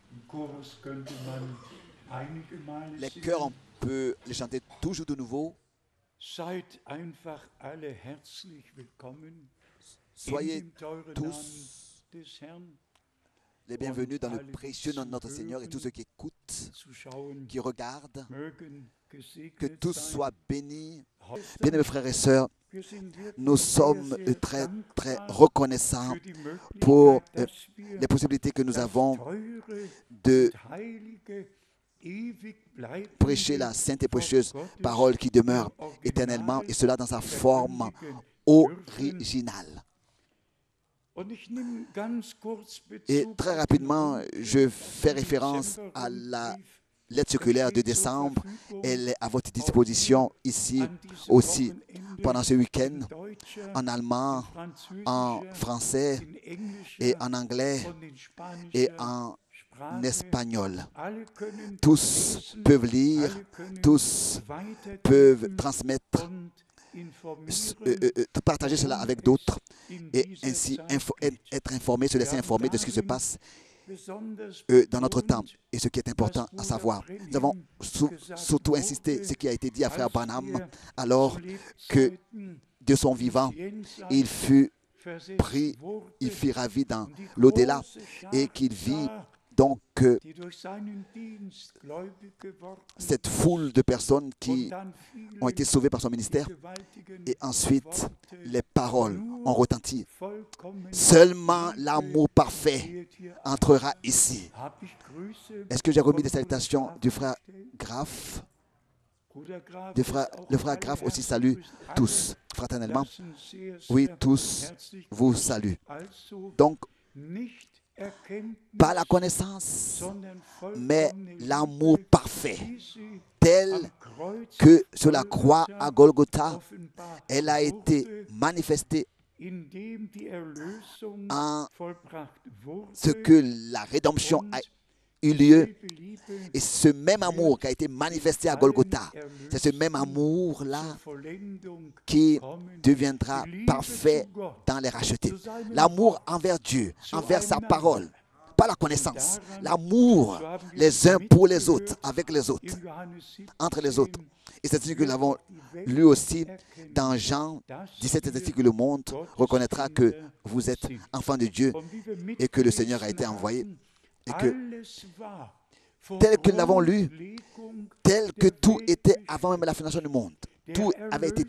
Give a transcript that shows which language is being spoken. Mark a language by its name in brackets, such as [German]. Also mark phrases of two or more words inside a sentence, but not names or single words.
[German] Chorus könnte man einige Male [French] Les [German] singen. [French] chœurs, on peut les chanter toujours de nouveau. [German] Seid einfach alle herzlich willkommen in [French] Soyez [German] dem teuren Namen [French] tous [German] des Herrn, [French] les bienvenus dans le précieux nom de notre Seigneur, et tous ceux qui écoutent, [German] zu schauen, [French] qui regardent, [German] mögen [French] que [German] gesegnet [French] tous [German] sein. [French] soient bénis. [German] Heute [French] Bien-aimés frères et sœurs, [German] wir sind wirklich [French] nous [German] sehr, [French] sommes [German] sehr [French] très [German] dankbar [French] reconnaissants [German] für die [French] pour [German] Möglichkeit, dass wir [French] les possibilités que nous [German] das [French] avons [German] teure [French] de [German] und heilige, ewig bleibende [French] prêcher la sainte et [German] Wort [French] précieuse [German] Gottes [French] parole qui demeure [German] im Original [French] éternellement, et cela dans sa forme [German] verkündigen dürfen. [French] originale. [German] Und ich nehme ganz kurz [French] Et [German] Bezug [French] très [German] auf den [French] rapidement, [German] Rundbrief, [French] je [German] auf [French] fais [German] den [French] référence à la [German] Dezember-Rundbrief. [French] lettre [German] Er [French] circulaire de [German] steht zur [French] décembre. [German] Verfügung [French] Elle est à votre [German] auch [French] disposition [German] hier [French] ici [German] an diesem [French] aussi [German] Wochenende [French] pendant ce week-end, [German] in deutscher, [French] en allemand, [German] in [French] en [German] französischer, [French] français [German] in englischer [French] et en anglais [German] und in [French] et [German] spanischer [French] en [German] Sprache. [French] espagnol. [German] Alle können [French] Tous [German] lesen, [French] peuvent lire, [German] alle können [French] tous peuvent [German] weitergeben [French] transmettre, [German] und informieren, [French] partager cela [German] worum [French] avec [German] es [French] d'autres [German] in [French] et [German] dieser [French] ainsi [German] Zeit geht. [French] être informés, se laisser [German] Wir [French] informer [German] haben [French] de ce qui se [German] darin [French] passe [German] besonders [French] dans notre temps. [German] betont, [French] Et ce qui est important à [German] was [French] savoir, [German] Bruder [French] nous avons [German] Branham gesagt [French] surtout insisté [German] wurde, [French] ce qui a été dit à frère [German] als [French] Branham, [German] er [French] alors [German] zu [French] que [German] Lebzeiten [French] de son [German] ins [French] vivant, [German] Jenseits [French] il fut [German] versetzt [French] pris, [German] wurde [French] il fut ravi dans [German] und die [French] l'au-delà, [German] große Schar [French] et qu'il vit [German] sah, [French] donc [German] die durch seinen Dienst gläubig geworden [French] cette foule de personnes [German] und [French] qui [German] dann [French] ont [German] fielen [French] été sauvées par son [German] die [French] ministère, [German] gewaltigen [French] et ensuite [German] Worte, [French] les paroles ont retenti. [German] vollkommen [French] Seulement [German] Liebe [French] l'amour parfait [German] kehrt hier ein. [French] entrera ici. [German] Hab ich Grüße [French] Est-ce que j'ai remis [German] von [French] des salutations [German] Bruder [French] du frère [German] bestellt? [French] Graf? [German] Bruder Graf [French] Le [German] ist [French] frère [German] auch [French] Graf [German] alle [French] aussi [German] herzlich [French] salue [German] grüßen. Alle [French] tous, fraternellement. [German] lassen sehr, [French] Oui, [German] sehr [French] tous [German] herzlich [French] vous [German] grüßen. [French] saluent. [German] Also [French] Donc, [German] nicht Erkenntnis, [French] pas la connaissance, [German] sondern [French] mais [German] vollkommene [French] l'amour [German] Liebe, [French] parfait, [German] wie sie [French] tel [German] am Kreuz [French] que sur la croix [German] Golgatha [French] à Golgotha, [German] offenbar [French] elle a été [German] wurde, [French] manifestée [German] indem die Erlösung [French] en [German] vollbracht wurde [French] ce que la rédemption a [German] und [French] eu lieu. [German] dieselbe Liebe [French] Et ce même amour qui a été manifesté à Golgotha, c'est ce même [German] zur [French] amour-là [German] Vollendung [French] qui [German] kommen. [French] deviendra [German] Die Liebe [French] parfait [German] zu Gott, [French] dans les rachetés. [German] zu seinem [French] L'amour [German] Wort, [French] envers Dieu, [German] zu [French] envers sa [German] einander. [French] parole, pas la connaissance, [German] daran, [French] l'amour [German] so haben wir [French] les uns pour les autres, [German] mitgehört [French] avec les autres, [German] in Johannes 17, [French] entre les autres. Et c'est ce que nous [German] wird [French] avons [German] auch die Welt [French] lu aussi [German] erkennen, [French] dans Jean [German] dass [French] 17, [German] wir [French] ainsi que le monde [German] Gottes [French] reconnaîtra que [German] Kinder [French] vous êtes [German] sind. [French] enfants de Dieu [German] Und wie wir [French] et que le Seigneur a été [German] mitgelesen [French] envoyé, [German] haben, [French] et que [German] alles war vor [French] tel que nous l'avons lu, [German] Grundlegung [French] tel que [German] der [French] tout [German] Welt [French] était [German] bestimmt. [French] avant même la fondation du monde. [German] Der [French] Tout avait été